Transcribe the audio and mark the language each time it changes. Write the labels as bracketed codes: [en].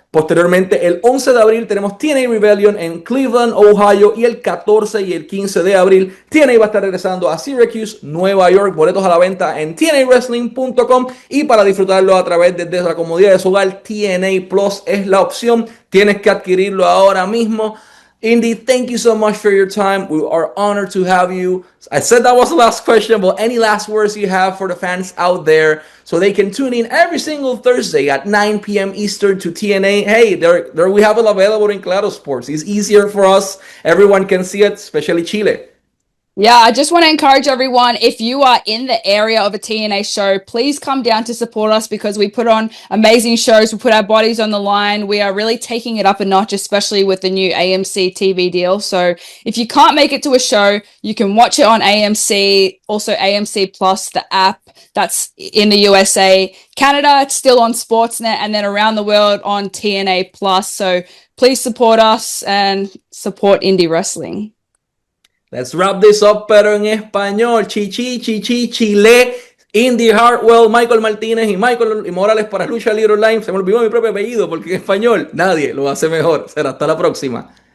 [es] Posteriormente, el 11 de abril tenemos TNA Rebellion en Cleveland, Ohio. Y el 14 y el 15 de abril, TNA va a estar regresando a Syracuse, Nueva York. Boletos a la venta en tnawrestling.com. Y para disfrutarlo a través de la comodidad de su hogar, TNA Plus es la opción. Tienes que adquirirlo ahora mismo. [en] Indi, thank you so much for your time. We are honored to have you. I said that was the last question, but any last words you have for the fans out there so they can tune in every single Thursday at 9 p.m. Eastern to TNA? Hey, there we have it available in Claro Sports. It's easier for us. Everyone can see it, especially Chile. Yeah, I just want to encourage everyone, if you are in the area of a TNA show, please come down to support us because we put on amazing shows. We put our bodies on the line. We are really taking it up a notch, especially with the new AMC TV deal. So if you can't make it to a show, you can watch it on AMC, also AMC Plus, the app that's in the USA. Canada, it's still on Sportsnet, and then around the world on TNA Plus. So please support us and support indie wrestling. Let's wrap this up, [es] pero en español. [en] Chichi, chichi, Chile. [es] Indi Hartwell, Michael Martínez y Michael Morales para Lucha Libre Online. Se me olvidó mi propio apellido porque en español nadie lo hace mejor. Será hasta la próxima.